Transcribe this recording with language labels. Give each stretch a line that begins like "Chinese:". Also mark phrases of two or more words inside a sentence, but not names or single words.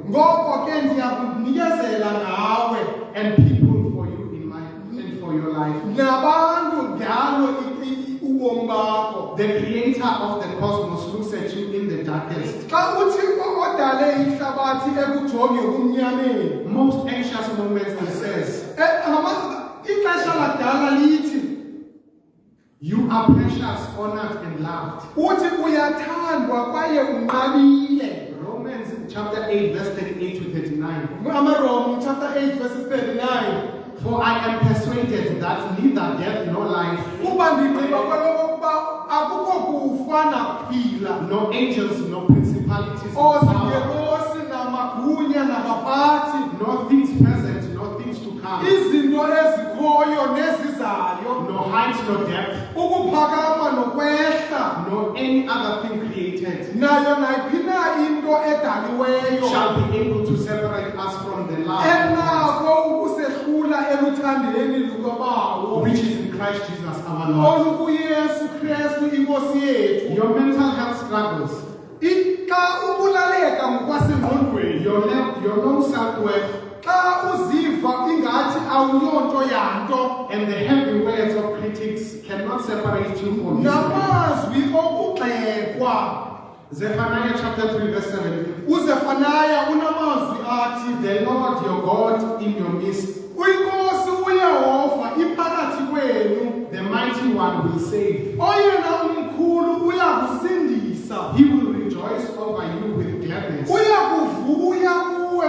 Xhosa: ngoko ke ndiyakunikezela ngawe,
English: and people for you and for your life.
Xhosa: nabantu ngalo ubomi bakho.
English: The creator of the cosmos looks at you in the darkest,
Xhosa: Xa uThixo odale ihlabathi ekujonge kumnyameni,
English: most anxious moments, he says,
Xhosa: ixesha lakudala lithi
English: you are precious, honored, and loved.
Xhosa: uthi uyathandwa kwaye unqabile.
English: Romans chapter 8 verse 38 to 39.
Xhosa: AmaRoma chapter 8 verses 39.
English: For I am persuaded that neither death nor life,
Xhosa: Kuba ndigqiba kwelokuba akukho kufa nakuphila,
English: nor angels, nor principalities, nor power,
Xhosa: oozingelosi namagunya nabaphathi,
English: nor things present, nor things to come,
Xhosa: izinto ezikhoyo nezizayo,
English: nor height, nor depth,
Xhosa: ukuphakama nokwehla,
English: nor any other thing created,
Xhosa: nayo nayiphi na into edaliweyo,
English: shall be able to separate us from the love
Xhosa: enako ukusehlula eluthandeni lukaBawo,
English: which is in Christ Jesus our Lord.
Xhosa: olukuYesu Kristu inkosi yethu.
English: Your mental health struggles,
Xhosa: Xa ubulaleka ngokwasengqondweni,
English: your low self-worth,
Xhosa: xa uziva ingathi awuyonto yanto,
English: and the heavy words of critics cannot separate you from His love.
Xhosa: namazwi okugxekwa.
English: Zephaniah chapter 3 verse 7.
Xhosa: uZefaniya unamazwi athi,
English: The Lord your God in your midst,
Xhosa: uInkosi uYehova iphakathi kwenu,
English: the mighty one will save.
Xhosa: oyena umkhulu uyakusindisa,
English: He will rejoice over you with gladness.
Xhosa: uyakuvuya